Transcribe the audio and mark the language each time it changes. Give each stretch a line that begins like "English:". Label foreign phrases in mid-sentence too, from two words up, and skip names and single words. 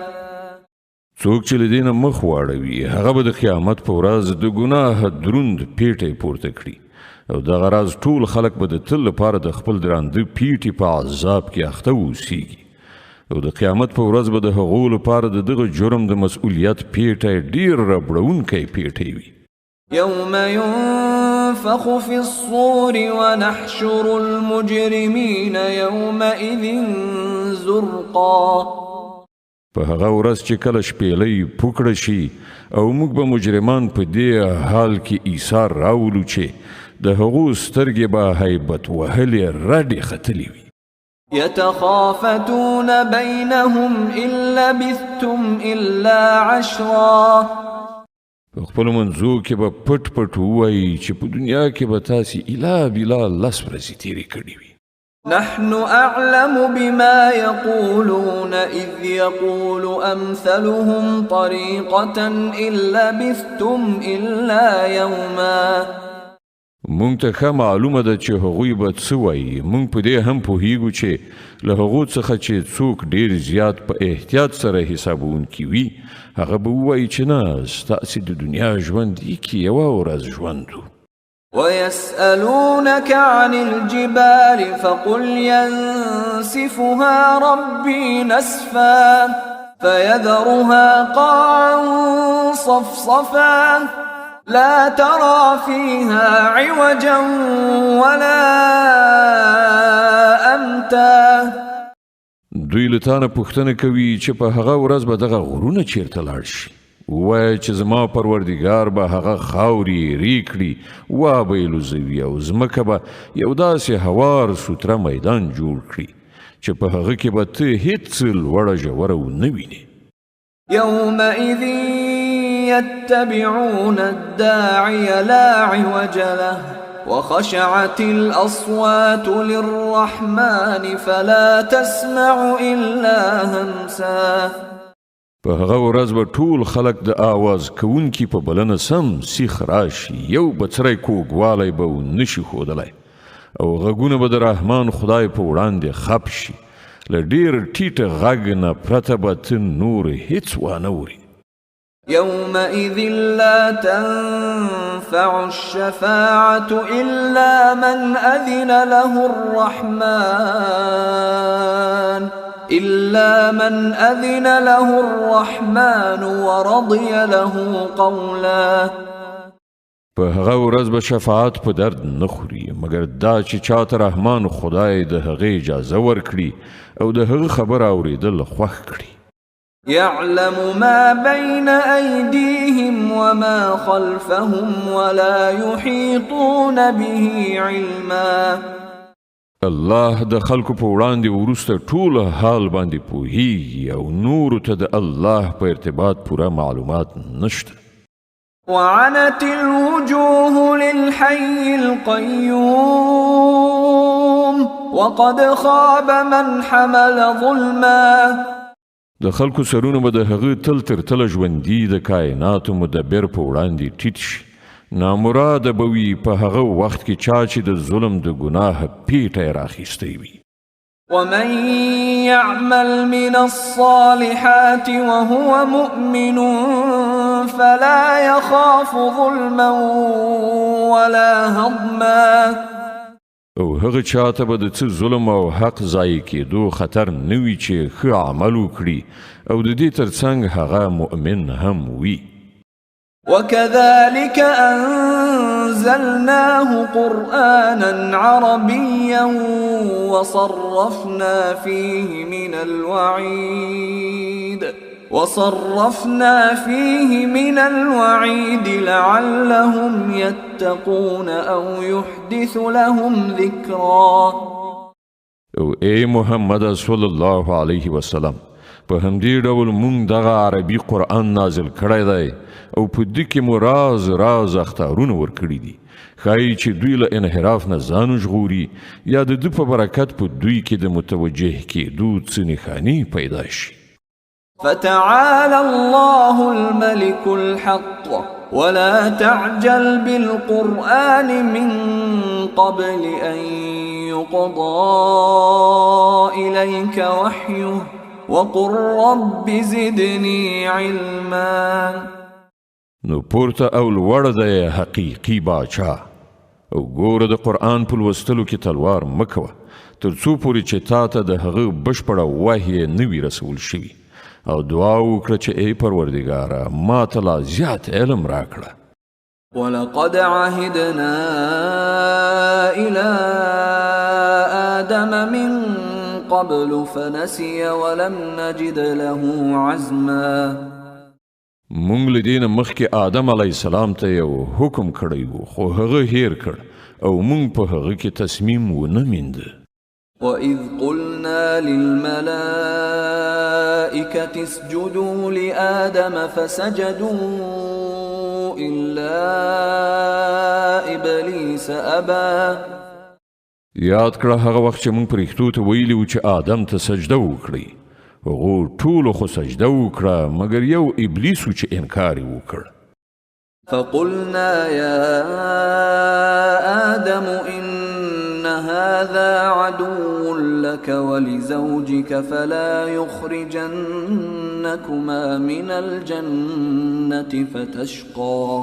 Pashto: څوک چې له دې نه مخ واړوي هغه به د قیامت په ورځ د ګناه دروند پیټی پورته کړي او دغه راز ټول خلک به د تل لپاره د خپل درانده پیټي په عذاب کې اخته اوسیږي او د قیامت په ورځ به د هغو لپاره د دغه جرم د مسؤلیت پیټی ډیر ربړونکی پیټی وي
Arabic: يوم ينفخ في الصور ونحشر المجرمين يومئذ زرقا
Pashto: په هغه ورځ چې کله شپېلۍ پوکړه شي او موږ به مجرمان په دې حال کې ایثار راولو چې د هغو سترګې به هیبت وهلې رډې ختلې وي
Arabic: يتخافتون بينهم إن لبثتم إلا عشرا
Pashto: په خپلو منځو کې به پټ پټ ووایي چې په دنیا کې به تاسې الا بلا لس ورځې تېرې کړې وي
Arabic: نحن أعلم بما يقولون إذ يقول أمثلهم طريقة إن لبثتم إلا يوما
Pashto: مونږ ته ښه معلومه ده چې هغوی به څه وایي مونږ په دې هم پوهیږو چې له هغو څخه چې څوک ډیر زیات په احتیاط سره حسابونکي وي هغه به ووایي چې نه ستاسې د دنیا ژوند کې یوه ورځ ژوند و
Arabic: ويسألونك عن الجبال فقل ينسفها ربي نسفا فيذرها قاعا صفصفا لا ترى فيها عوجا ولا أمتا
Pashto: دوی له تانه پوښتنه کوي چې په هغه ورځ به دغه غرونه چیرته لاړ شي ووایه چې زما پروردګار به هغه خاورې ریکړي وابه یې لوځوي او ځمکه به یو داسې هوار سوتره میدان جوړ کړي چې په هغه کې به ته هیڅ لوړه ژوره ونه وینې
Arabic: يومئذ يتبعون الداعي لا عوج له وخشعت الأصوات للرحمن فلا تسمع إلا همسا
Pashto: په هغه ورځ به ټول خلک د آواز کوونکي په بلنه سم سیخ راشي یو بڅری کوږوالی به ونشي ښودلی او غږونه به د رحمان خدای په وړاندې خپ شي له ډېر ټیټه غږ نه پرته به ته نور هیڅ وانه وري
Arabic: يومئذ لا تنفع الشفاعة إلا من أذن له الرحمن ورضي له قولا
Pashto: په هغه ورځ به شفاعت په درد نه خوري مګر دا چې چاته رحمان خدای د هغې اجازه ورکړي او د هغه خبره اورېدل خوښ کړي
Arabic: يعلم ما بين أيديهم وما خلفهم ولا يحيطون به علما
Pashto: الله د خلکو په وړاندې وروسته ټول حال باندې پوهیږي او نورو ته د الله په ارتباط پوره معلومات نشته
Arabic: وعنت الوجوه للحي القيوم وقد خاب من حمل ظلما
Pashto: د خلکو سرونه به د هغه تل تر تله ژوندي د کائناتو مدبر په وړاندې ټیټ شي نامراده به وي په هغه وخت کې چا چې د ظلم د ګناه پیټی راخیستی وي
Arabic: ومن يعمل من الصالحات وهو مؤمن فلا يخاف ظلما ولا هضما
Pashto: او هغه چاته به د څه ظلم او حق ضایع کېدو خطر نه وي چې ښه عمل وکړي او د دې ترڅنګ هغه مؤمن هم وي.
Arabic: وكذلك أنزلناه قرآنا عربيا وصرفنا فيه من الوعيد لعلهم يتقون أو يحدث لهم ذكرا.
Pashto: او اے محمد
Arabic: صلی الله علیه وسلم
Pashto: په همدې ډول مونږ دغه عربي قرآن نازل کړی دی او په دې کې مو راز اختارونه ورکړي دي ښایي چې دوی له انحراف نه ځان وژغوري یا د ده په برکت په دوی کې د متوجه کېدو څه نښانې پیدا شي.
Arabic: فتعالى الله الملك الحق ولا تعجل بالقرآن من قبل أن يقضى إليك وحيه وقل رب زدني علما.
Pashto: نو پورته او لوړ دی حقیقي باچا او ګوره د قرآن په لوستلو کې تلوار مه کوه تر څو پورې چې تا ته د هغه بشپړه وحی نه وي رسول شوي او دعا وکړه چې ای پروردګاره ما ته لا زیات علم راکړه.
Arabic: ولقد عهدنا إلى آدم من قبل فنسي ولم نجد له عزما.
Pashto: مونږ له دې نه مخکې آدم
Arabic: علیه السلام
Pashto: ته یو حکم کړی و خو هغه هیر کړ او مونږ په هغه کې تصمیم ونه میند.
Arabic: وَإِذْ قُلْنَا لِلْمَلَائِكَةِ اسْجُدُوا لِآدَمَ فَسَجَدُوا إِلَّا إِبْلِيسَ أَبَى.
Pashto: یاد کړه هغه وخت چې مونږ پرښتو ته ویلي و چې آدم ته سجده وکړي هغو ټولو خو سجده وکړه مګر یو ابلیس و چې انکار یې وکړ.
Arabic: فقلنا يا آدم إن هذا عدو لك ولزوجك فلا يخرجنكما من الجنة فتشقى.